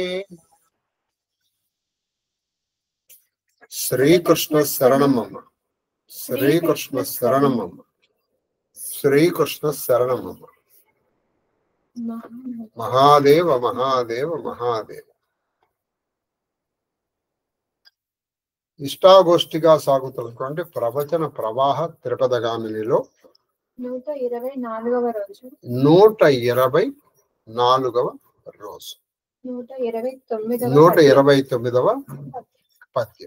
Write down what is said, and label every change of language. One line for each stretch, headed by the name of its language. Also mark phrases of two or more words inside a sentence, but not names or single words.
Sanskrit: श्रीकृष्ण शरणमम श्रीकृष्ण शरणमम श्रीकृष्ण शरणमम। महादेव महादेव महादेव।
Telugu: ఇష్టాగోష్ఠిగా సాగుతున్నటువంటి ప్రవచన ప్రవాహ త్రిపదగామినిలో 124వ రోజు 124వ రోజు 129వ పద్యం.